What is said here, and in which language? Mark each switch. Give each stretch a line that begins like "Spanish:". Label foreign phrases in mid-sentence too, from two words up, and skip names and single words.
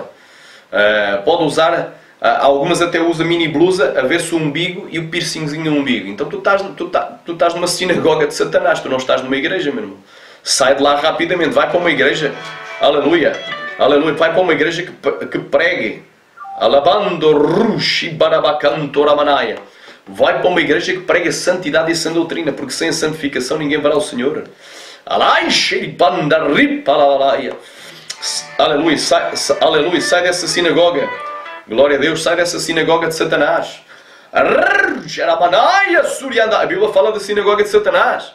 Portuguese: Pode usar... algumas até usam mini blusa a ver-se o umbigo e o piercingzinho no umbigo. Então tu estás numa sinagoga de Satanás, tu não estás numa igreja, meu irmão. Sai de lá rapidamente, vai para uma igreja, aleluia, aleluia, vai para uma igreja que pregue, alabando rushi barabacanto ramanaia. Vai para uma igreja que pregue a santidade e a sã doutrina, porque sem a santificação ninguém verá o Senhor. Alai xeribanda ripa. Aleluia, aleluia, sai dessa sinagoga. Glória a Deus, sai dessa sinagoga de Satanás. A Bíblia fala da sinagoga de Satanás.